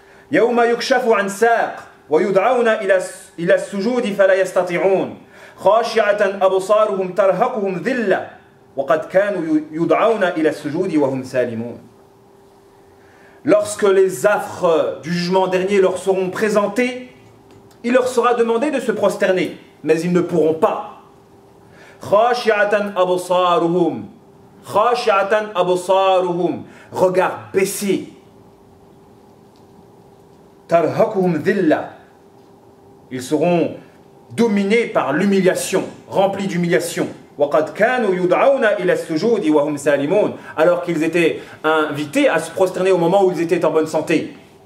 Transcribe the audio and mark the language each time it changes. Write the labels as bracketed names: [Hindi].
[Arabic] يَوْمَ يُكْشَفُ عَنْ سَاقٍ وَيُدْعَوْنَ إِلَى السُّجُودِ فَلَا يَسْتَطِعُونَ خَاشِعَةً أَبْصَارُهُمْ تَرْهَقُهُمْ ذِلَّةٌ وَقَدْ كَانُوا يُدْعَوْنَ إِلَى السُّجُودِ وَهُمْ سَالِمُونَ. [French] Lorsque les affres du jugement dernier leur seront présentés, il leur sera demandé de se prosterner, mais ils ne pourront pas. [Arabic] خَاشِعَةً أَبْصَارُهُمْ, خَاشِعَةً أَبْصَارُهُمْ, [French] regard baissé. [Arabic] تَرْهَقُهُمْ ذِلَّةٌ, [French] ils seront dominés par l'humiliation, remplis d'humiliation. [Arabic] وَقَدْ كَانُوا يُدْعَوْنَ إِلَى السُّجُودِ وَهُمْ سَالِمُونَ, [French] alors qu'ils étaient invités à se prosterner au moment où ils étaient en bonne santé.